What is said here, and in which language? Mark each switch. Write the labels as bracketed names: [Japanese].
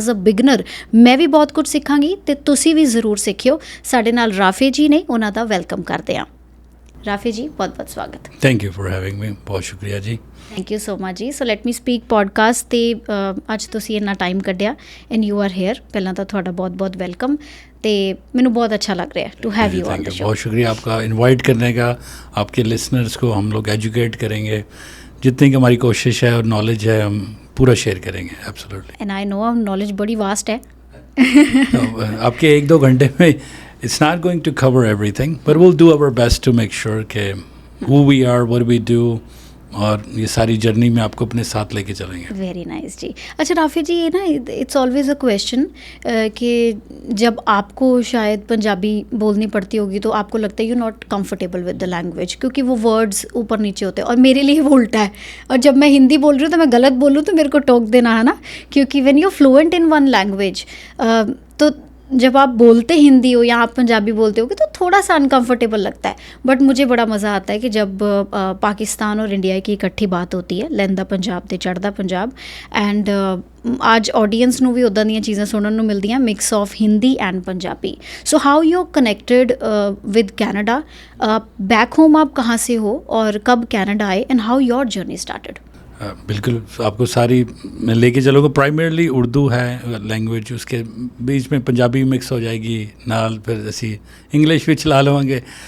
[English] as a beginner [Punjabi] ਮੈਂ ਵੀ ਬਹੁਤ ਕੁਝ ਸਿੱਖਾਂਗੀ ਅਤੇ ਤੁਸੀਂ ਵੀ ਜ਼ਰੂਰ ਸਿੱਖਿਓ। ਸਾਡੇ ਨਾਲ ਰਾਫੇ ਜੀ ਨੇ, ਉਹਨਾਂ ਦਾ ਵੈਲਕਮ ਕਰਦੇ ਹਾਂ। ਰਾਫੇ ਜੀ ਬਹੁਤ ਬਹੁਤ ਸਵਾਗਤ। [English] Thank you for having me. [Punjabi] ਬਹੁਤ ਸ਼ੁਕਰੀਆ ਜੀ। [English] Thank you so much ਜੀ। So let me speak podcast [Punjabi] 'ਤੇ ਅੱਜ ਤੁਸੀਂ ਇੰਨਾ ਟਾਈਮ ਕੱਢਿਆ [English] And you are here. [Punjabi] ਪਹਿਲਾਂ ਤਾਂ ਤੁਹਾਡਾ ਬਹੁਤ ਬਹੁਤ ਵੈਲਕਮ ਅਤੇ ਮੈਨੂੰ [Hindi] बहुत अच्छा लग रहा है [English] To have you on the show. [Hindi] बहुत शुक्रिया आपका इनवाइट करने का। आपके लिसनर्स को हम लोग एजुकेट करेंगे, जितनी की हमारी कोशिश है और नॉलेज है हम पूरा शेयर करेंगे। [English] Absolutely. And I know knowledge [Hindi] बड़ी वास्ट है। आपके 1-2 घंटे में [English] it's not going to cover everything, but we'll do our best to make sure कि who we are, what we do, [Hindi] और ये सारी जर्नी में आपको अपने साथ लेके चलेंगे। वेरी नाइस जी। अच्छा राफी जी, ये ना [English] it's always a question [Hindi] कि जब आपको शायद पंजाबी बोलनी पड़ती होगी तो आपको लगता है [English] you not comfortable with the language [Hindi] क्योंकि वो वर्ड्स ऊपर नीचे होते हैं, और मेरे लिए वो उल्टा है। और जब मैं हिंदी बोल रही हूँ तो मैं गलत बोलूँ तो मेरे को टोक देना है ना, क्योंकि [English] when you fluent in one language [Hindi] तो जब आप बोलते हिंदी हो या आप पंजाबी बोलते हो तो थोड़ा सा अनकंफर्टेबल लगता है। बट मुझे बड़ा मज़ा आता है कि जब पाकिस्तान और इंडिया की इकट्ठी बात होती है, लਹਿੰਦਾ पंजाब [Punjabi] ਤੇ ਚੜ੍ਹਦਾ [Hindi] पंजाब। [Punjabi] ਐਂਡ ਅੱਜ ਆਡੀਅנס ਨੂੰ ਵੀ ਉੱਦਾਂ ਦੀਆਂ ਚੀਜ਼ਾਂ ਸੁਣਨ ਨੂੰ ਮਿਲਦੀਆਂ, [English] Mix of Hindi and Punjabi. So how you connected with Canada? Back home [Hindi] आप कहाँ से हो और कब कैनेडा आए [English] And how your journey started? [Hindi] बिल्कुल, आपको सारी मैं लेके चलूँगा। प्राइमरली उर्दू है लैंग्वेज, उसके बीच में पंजाबी मिक्स हो जाएगी [Punjabi] नाल, फिर असी इंग्लिश भी चला लवांगे।